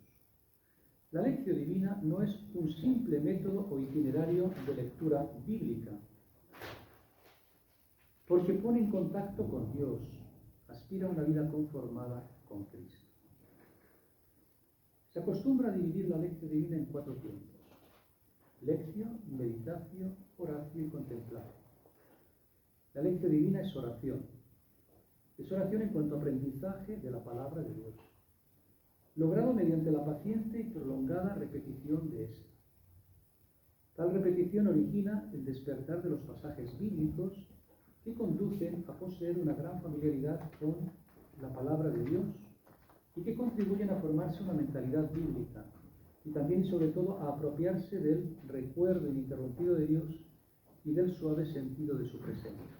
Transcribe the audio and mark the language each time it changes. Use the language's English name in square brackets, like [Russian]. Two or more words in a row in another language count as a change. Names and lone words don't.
[Spanish] La [Latin] lectio divina [Spanish] no es un simple método o itinerario de lectura bíblica, porque pone en contacto con Dios, aspira a una vida conformada con Cristo. Se acostumbra a dividir la [Latin] lectio divina [Spanish] en 4 tiempos: [Latin] lectio, meditatio, oratio y contemplatio. [Spanish] La [Latin] lectio divina [Spanish] es oración. Es oración en cuanto a aprendizaje de la palabra de Dios, logrado mediante la paciente y prolongada repetición de esta. Tal repetición origina el despertar de los pasajes bíblicos que conducen a poseer una gran familiaridad con la palabra de Dios y que contribuyen a formarse una mentalidad bíblica y también y sobre todo a apropiarse del recuerdo ininterrumpido de Dios y del suave sentido de su presencia.